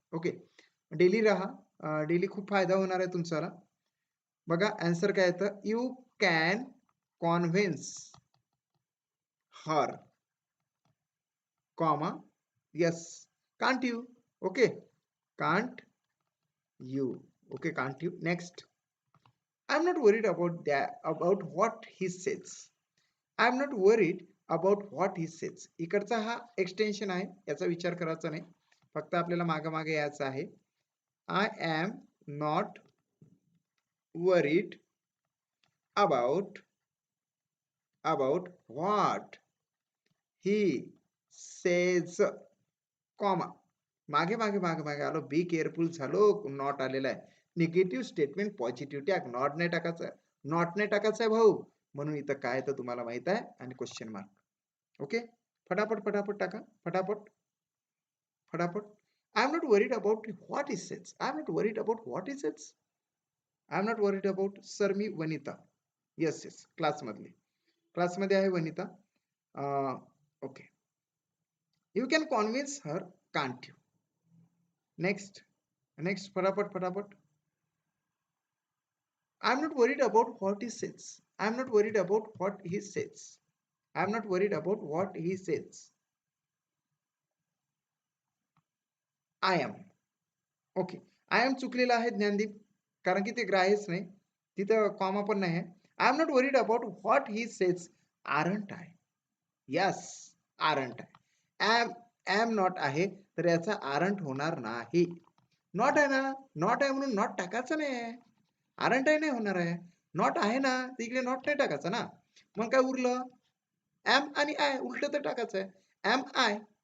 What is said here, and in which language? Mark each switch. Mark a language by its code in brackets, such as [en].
[mr] Okay, daily राहा, daily खूप फायदा होणार आहे तुमचा. बघा आन्सर काय येतं, [en] You can convince her, comma, yes, can't you. Okay, can't you. Okay, can't you. Next, I'm not worried about that, about what he says. I'm not worried about what he says. [mr] इकडचा हा extension आहे, याचा विचार करायचा नाही, फक्त आपल्याला मागे मागे यायचं आहे. [en] I am not worried about what he says, [mr] comma, मागे मागे मागे मागे आलो, बी केअरफुल झालो, नॉट आलेला आहे. Negative statement positive tag, not नाही टाकायचं, नॉट नाही टाकायचं आहे भाऊ, म्हणून इथं काय तर तुम्हाला माहित आहे, आणि क्वेश्चन मार्क. ओके, फटाफट फटाफट टाका, फटाफट फटाफट. [en] I am not worried about what is sets. I am not worried about what is sets. I am not worried about. [mr] Sir मी Vanita. Yes yes, क्लासमधली, क्लासमध्ये आहे Vanita. [en] Okay, you can convince her, can't you. [mr] Next, next, फटाफट फटाफट. [en] I'm not worried about what he says. I'm not worried about what he says. I'm not worried about what he says. I am. Okay. I am [mr] चुकलेला आहे ज्ञानदीप, कारण की ते ग्राह्यच नाही, तिथं comma पण नाही. [en] I am not worried about what he says. Aren't I? Yes, aren't I? Am not [mr] आहे, तर याचा aren't होणार नाही. नॉट आहे ना, नॉट आहे म्हणून नॉट टाकायचं नाही. आरंट आहे नाही होणार आहे, नॉट आहे ना, तिकडे नॉट नाही टाकायचं ना. मग काय उरलं, एम आणि आय उलट तर टाकायचं आहे.